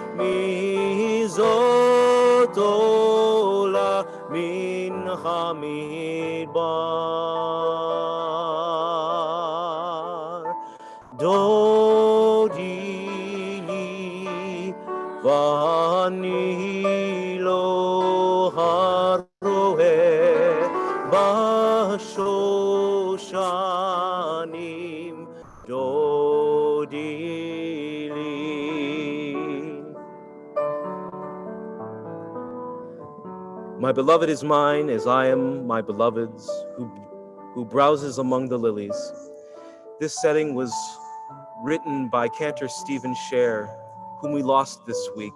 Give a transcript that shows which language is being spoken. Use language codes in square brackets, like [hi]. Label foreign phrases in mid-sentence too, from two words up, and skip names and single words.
[he] מי זאת עולה מן המדבר דודי לי ואני לו הרועה בשושנים דודי לי. [en] My beloved is mine as I am my beloved's, who browses among the lilies. This setting was written by Cantor Stephen Scher, whom we lost this week.